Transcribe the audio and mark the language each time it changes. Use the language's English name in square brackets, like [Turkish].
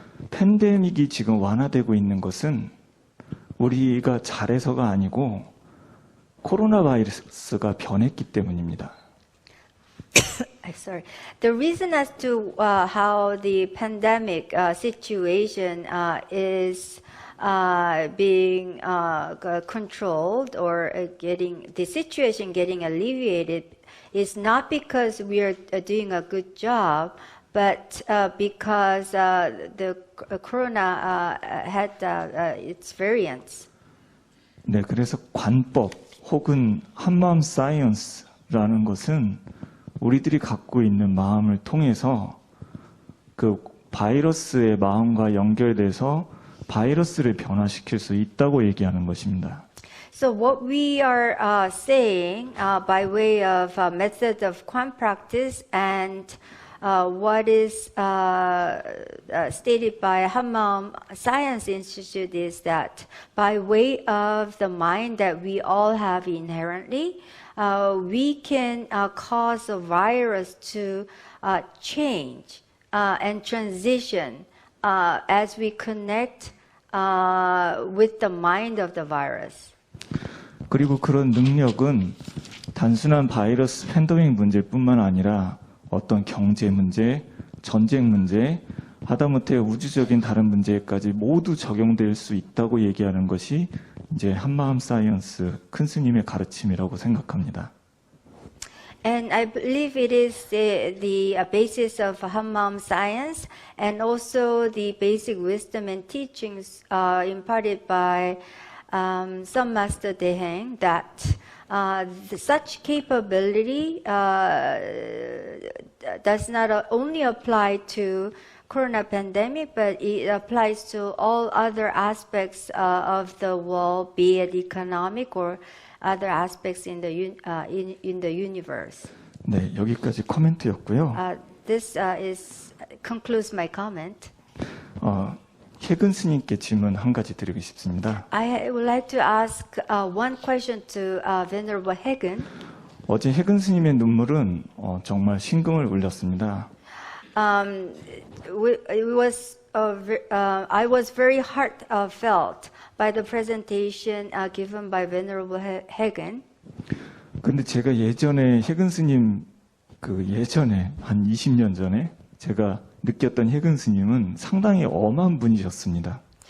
[Korean] 팬데믹이 지금 완화되고 있는 것은 우리가 잘해서가 아니고 코로나 바이러스가 변했기 때문입니다. [English] Sorry. The reason as to how the pandemic situation is being controlled or the situation getting alleviated is not because we are doing a good job, but because the corona had its variants. [Korean] 네, 그래서 관법 혹은 한마음 사이언스라는 것은 우리들이 갖고 있는 마음을 통해서 그 바이러스의 마음과 연결돼서 바이러스를 변화시킬 수 있다고 얘기하는 것입니다. [English] So what we are saying by way of method of Quan practice and what is stated by Hammaum Science Institute is that by way of the mind that we all have inherently, we can cause a virus to change and transition as we connect with the mind of the virus. [Korean] 그리고 그런 능력은 단순한 바이러스 팬데믹 문제뿐만 아니라 어떤 경제 문제, 전쟁 문제, 하다못해 우주적인 다른 문제까지 모두 적용될 수 있다고 얘기하는 것이 이제 한마음 사이언스 큰 스님의 가르침이라고 생각합니다. [English] And I believe it is the basis of Hammaum science and also the basic wisdom and teachings imparted by some Master Deheng that such capability does not only apply to corona pandemic, but it applies to all other aspects of the world, be it economic or other aspects in the universe. [Korean] 네, 여기까지 코멘트였고요. [English] This concludes my comment. [Korean] 혜근 스님께 질문 한 가지 드리고 싶습니다. [English] I would like to ask one question to Venerable Haegen. [Korean] 어제 혜근 스님의 눈물은 정말 심금을 울렸습니다. [English] I was very heartfelt by the presentation given by Venerable Haegen. [Korean] 근데 제가 예전에 혜근 스님 그 예전에 한 20년 전에 제가 느꼈던 해근 스님은 상당히 엄한 분이셨습니다.